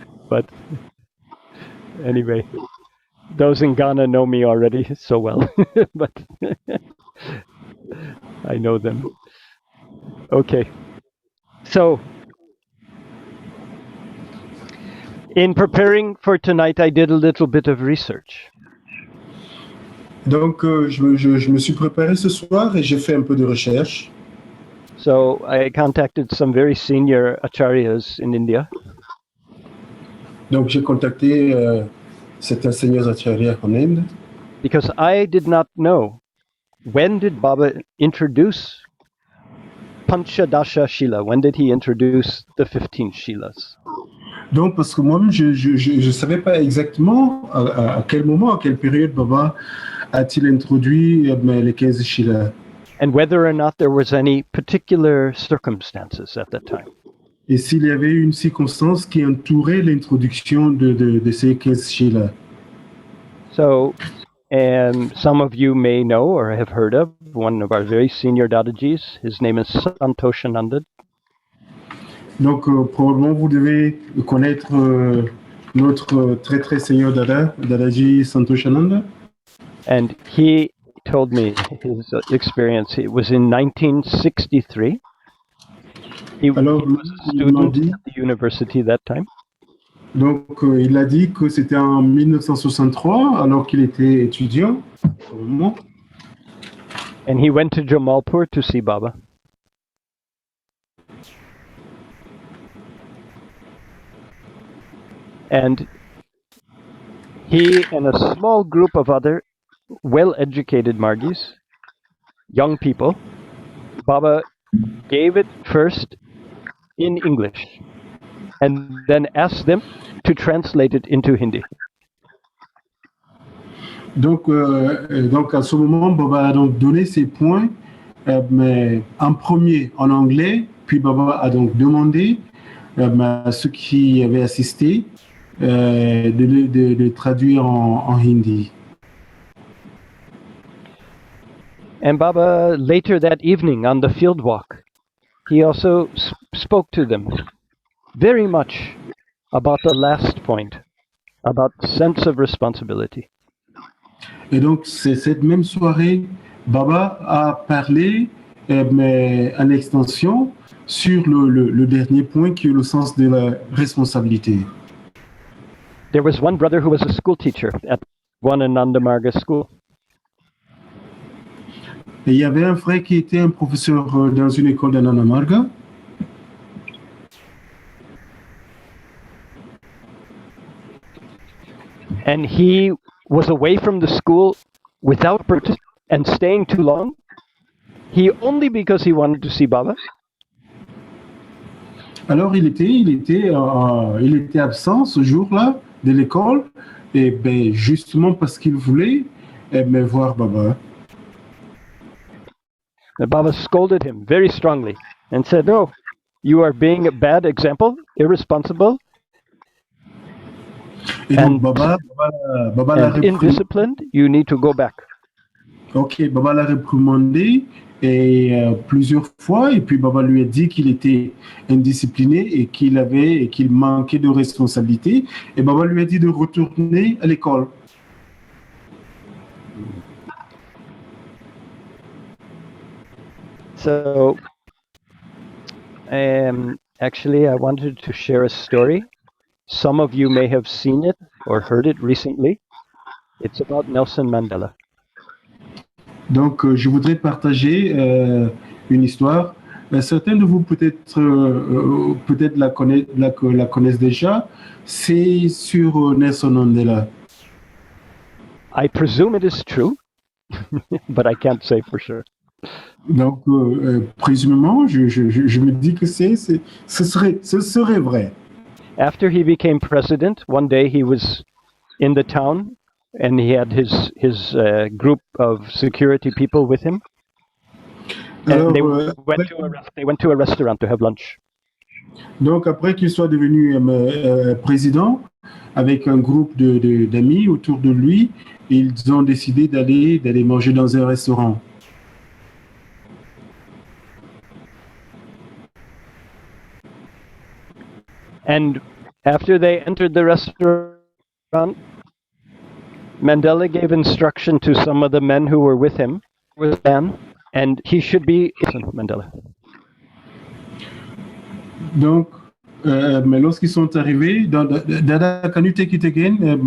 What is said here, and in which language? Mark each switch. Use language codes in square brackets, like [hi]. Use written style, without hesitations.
[en] But anyway, those in Ghana know me already so well, but I know them. Okay. So, in preparing for tonight, I did a little bit of research. [fr] Donc, je me suis préparé ce soir et j'ai fait un peu de recherche. [en] So, I contacted some very senior acharyas in India. [fr] Donc, j'ai contacté certains seigneurs acharyas en Inde. [en] Because I did not know, when did Baba introduce Panchadasha Shila? When did he introduce the 15 Shilas? [fr] Donc, parce que moi-même, je savais pas exactement à quel moment, à quelle période Baba a-t-il introduit les 15 Shilas. [en] And whether or not there was any particular circumstances at that time. [fr] Et s'il y avait une circonstance qui entourait l'introduction de ces 15 Shilas. [en] So, some of you may know or have heard of one of our very senior Dadajis. His name is Santoshananda. [fr] Donc, probablement, vous devez connaître notre très très seigneur Dadaji Santoshananda. [en] And he told me his experience. It was in 1963. He was a student at the university that time. [fr] Donc, il a dit que c'était en 1963, alors qu'il était étudiant. [en] And he went to Jamalpur to see Baba. And he and a small group of other well-educated Margis, young people, Baba gave it first in English and then asked them to translate it into Hindi. [fr] Donc à ce moment, Baba a donc donné ses points, mais en premier en anglais, puis Baba a donc demandé à ceux qui avaient assisté de traduire en hindi. [en] And Baba, later that evening on the field walk, he also spoke to them very much about the last point, about sense of responsibility. [fr] Et donc, c'est cette même soirée, Baba a parlé, mais en extension, sur le dernier point qui est le sens de la responsabilité. [en] There was one brother who was a school teacher at Wanananda Marga School. [fr] Et il y avait un frère qui était un professeur dans une école d'Ananda Marga. [en] and he was away from the school without purchase and staying too long. He only because he wanted to see Baba. [fr] Alors il était absent ce jour-là de l'école, et ben justement parce qu'il voulait voir Baba. [en] The Baba scolded him very strongly and said, "No, you are being a bad example, irresponsible, [fr] Et donc Baba l'a [en] and indisciplined. You need to go back." [fr] Ok, Baba l'a réprimandé et plusieurs fois, et puis Baba lui a dit qu'il était indiscipliné et qu'il manquait de responsabilité, et Baba lui a dit de retourner à l'école. [en] So, actually, I wanted to share a story. Some of you may have seen it or heard it recently. It's about Nelson Mandela. [fr] Donc, je voudrais partager une histoire. Certains de vous peut-être la connaissent déjà. C'est sur Nelson Mandela. [en] I presume it is true, but I can't say for sure. [fr] Donc, présumément, je me dis que ce serait vrai. [en] After he became president, one day he was in the town and he had his group of security people with him. [fr] Alors, [en] And they went to a restaurant to have lunch. [fr] Donc, après qu'il soit devenu président, avec un groupe d'amis autour de lui, ils ont décidé d'aller manger dans un restaurant. [en] And after they entered the restaurant, Mandela gave instruction to some of the men who were with him, and he should be Mandela. [fr] Donc, mais lorsqu'ils sont arrivés, [en] Dada, can you take it again?